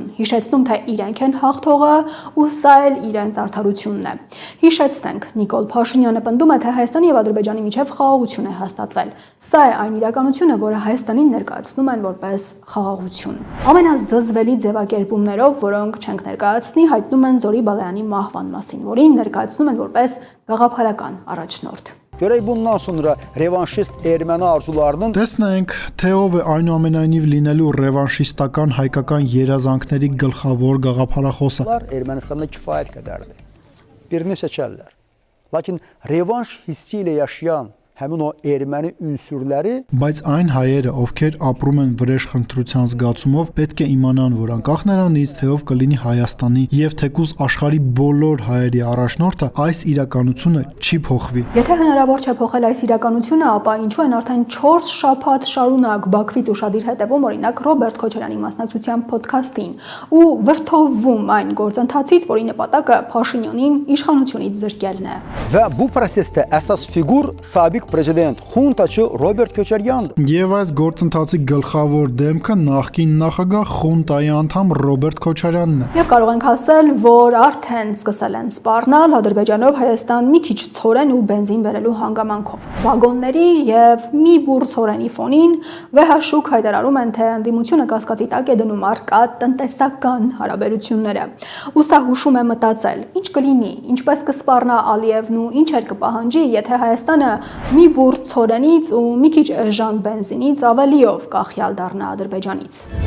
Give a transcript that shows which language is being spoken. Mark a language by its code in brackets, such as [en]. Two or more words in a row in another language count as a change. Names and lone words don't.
[hy] հիշեցնում, թե իրենք են հաղթողը ու սա էլ իրենց արդարությունն է։ Հիշեցնենք, Նիկոլ Փաշինյանը պնդում է, թե Հայաստանի եւ Ադրբեջանի միջև խաղաղություն է հաստատվել։ Սա է այն իրականությունը, որը Հայաստանին ներկայացնում են որպես խաղաղություն։ Ամենազզվելի ձևակերպումներով, որոնք չենք ներկայացնի, հայտնում են Զորի Բալայանի մահվան մասին, որին ներկայացնում են որպես գաղափարական առաջնորդ։ [az] Görək bundan sonra revanşist erməni arzularının [hy] Տեսնենք, թե ով է այնուամենայնիվ լինելու ռևանշիստական հայկական երազանքների գլխավոր գաղափարախոսը։ [az] Ermənistanda kifayət qədərdir. birini seçerler. Lakin revanş hissiyle yaşayan həmin o erməni ünsürləri [hy] Բայց այն հայերը, ովքեր ապրում են վրեժ խնդրության զգացումով, պետք է իմանան, որ անկախ նրանից, թե ով կլինի Հայաստանի եւ թեկուզ աշխարհի բոլոր հայերի առաջնորդը, այս իրականությունը չի փոխվի։ Եթե հնարավոր չէ փոխել այս իրականությունը, ապա ինչու են արդեն 4 շաբաթ շարունակ Բաքվից ուշադիր հետևում օրինակ Ռոբերտ Քոչարյանի մասնակցությամբ ոդքասթին ու վրթովվում այն գործընթացից, որի նպատակը Փաշինյանին իշխանությունից զրկելն է։ [az] və bu prosesdə əsas fiqur sabiq prezident xuntaçı Robert Köçəryandır. [hy] Եվ այս գործընթացի գլխավոր դեմքը նախկին նախագահ խունտայի անդամ Ռոբերտ Քոչարյանն է։ Եվ կարող ենք ասել, որ արդեն սկսել են սպառնալ Ադրբեջանով Հայաստան մի քիչ ցորեն ու բենզին բերելու հանգամանքով։ Վագոնների եւ մի բուռ ցորենի ֆոնին վեհաշուկ հայտարարում են, թե ընդդիմությունը կասկածի տակ է դնում առկա տնտեսական հարաբերությունները։ Ու սա հուշում է մտածել, ինչ կլինի, ինչպես կսպառնա Ալիևն ու ինչեր կպահանջի, եթե Հայաստանը մի բուռ ցորենից ու մի քիչ էժան բենզինից ավելիով կախյալ դառնա Ադրբեջանից։